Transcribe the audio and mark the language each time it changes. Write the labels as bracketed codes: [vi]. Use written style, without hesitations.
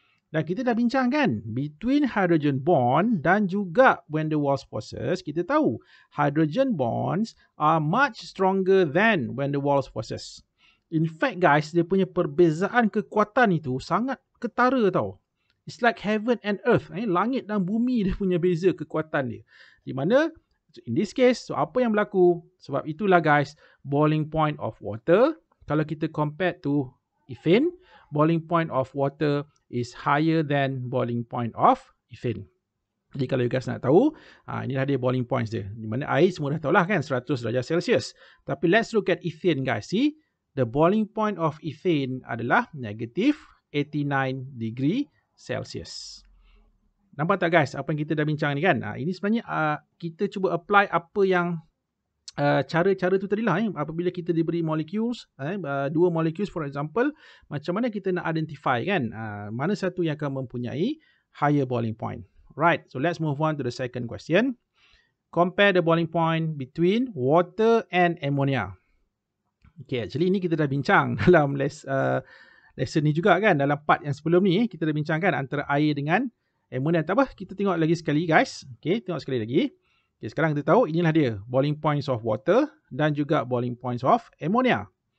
[ms] Dan kita dah bincang kan, between hydrogen bond dan juga van der Waals forces, kita tahu [en] hydrogen bonds are much stronger than van der Waals forces. [ms] In fact guys, dia punya perbezaan kekuatan itu sangat ketara tau. [en] It's like heaven and earth. [ms] Langit dan bumi dia punya beza kekuatan dia. [en] Di mana in this case, so [ms] apa yang berlaku? Sebab itulah guys, [en] boiling point of water, kalau kita compare to ethane, boiling point of water is higher than boiling point of ethane. [ms] Jadi kalau you guys nak tahu, inilah dia boiling points dia. Di mana air semua dah tahu lah kan, 100 darjah Celsius. [en] Tapi let's look at ethane guys. See, the boiling point of ethane adalah negative 89 degree Celsius. [ms] Nampak tak guys, apa yang kita dah bincang ni kan? Ini sebenarnya kita cuba apply apa yang cara-cara tu tadi lah. Apabila kita diberi molecules, dua molecules for example, macam mana kita nak identify kan? Mana satu yang akan mempunyai [en] higher boiling point. Right, so let's move on to the second question. Compare the boiling point between water and ammonia. [ms] Okay, actually ini kita dah bincang dalam lesson ni juga kan? Dalam part yang sebelum ni, kita dah bincangkan antara air dengan ammonia. Tak apa, kita tengok lagi sekali guys. Okay, tengok sekali lagi. Okay, sekarang kita tahu inilah dia [en] boiling points of water [ms] dan juga boiling points of ammonia.